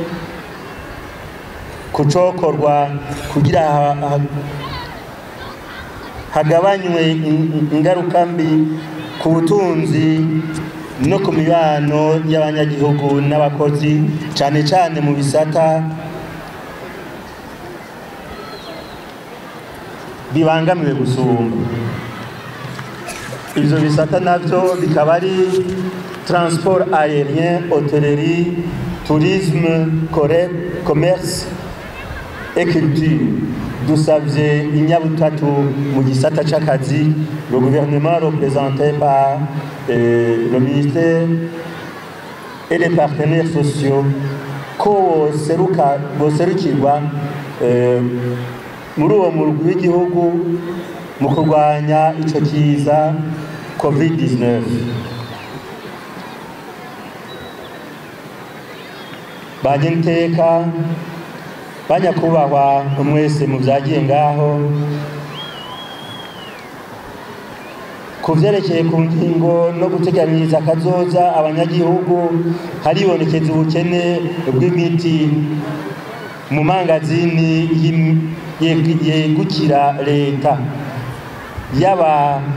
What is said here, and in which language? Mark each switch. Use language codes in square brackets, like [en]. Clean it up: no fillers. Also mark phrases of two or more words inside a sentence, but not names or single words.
[rn] kucokorwa kugira hagabanywe ingaruka mbi ku butunzi no ku mibano y'abanyagihugu n'abakozi, cane cane mu bisata bibangamiwe gusumba. Ivyo bisata navyo bikaba ari [fr] transport aérien, hôtellerie, tourisme, commerce et culture. [rn] Dusavye inyabutatu mu gisata c'akazi, [fr] le gouvernement représenté par le ministère et les partenaires sociaux [rn] ko boserukirwa muri uwo murwi w'igihugu mu kurwanya ico kiza COVID-19. Banyenteka banyakubahwa mwese mu vyagiye ngaho, ku vyerekeye ku ngingo no guteganiriza akazoza abanyagihugu, haribonekeza ubukene bw'imiti mu mangazini yegukira leta, yaba